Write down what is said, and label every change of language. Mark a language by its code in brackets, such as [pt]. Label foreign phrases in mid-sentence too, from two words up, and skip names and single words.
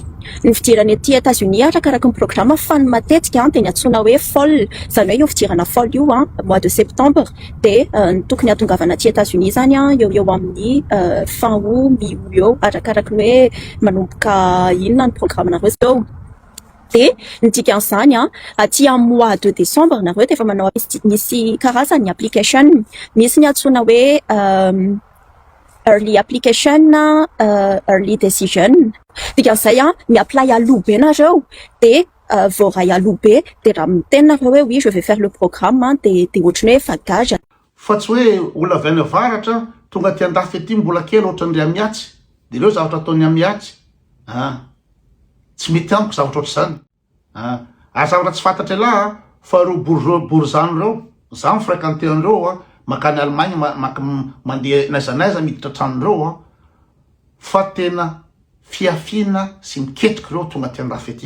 [mg] Ny fidirana ety États-Unis arakaraky ny programme fa ny matetika dia ny antsoina hoe fall zany hoe io fidirana fall io [fr] mois de septembre [mg] dia ny tokony hatongavana aty États-Unis zany eo amin'ny [fr] fin août mi-août [mg] eo arakaraky ny hoe manomboka inona ny programme nareo zao. Dia ny dikan'izany aty amin'ny [fr] mois de décembre [mg] nareo dia efa manao misy karazany application, misy ny antsoina hoe [en] early application, early decision. [mg] Dikan'izay mi-apply aloha be nareo dia voaray aloha be dia raha miteny nareo hoe [fr] oui je vais faire le programme [mg] dia ohatrany hoe bagage. Fa tsy hoe olona avy any avaratra tonga ty andafy ety mbola kely ohatran'ireo amiatsy dia leo zavatra ataony amiatsy tsy mety amiko zavatra ohatr'izany zavatra tsy fantatra lahy fa reo borizany reo za mifréquenté an'ireo makany Allemagne mandeha naizanaiza miditra tranon'ireo fa tena fiafina sy miketriky reo tonga ty andafy ety.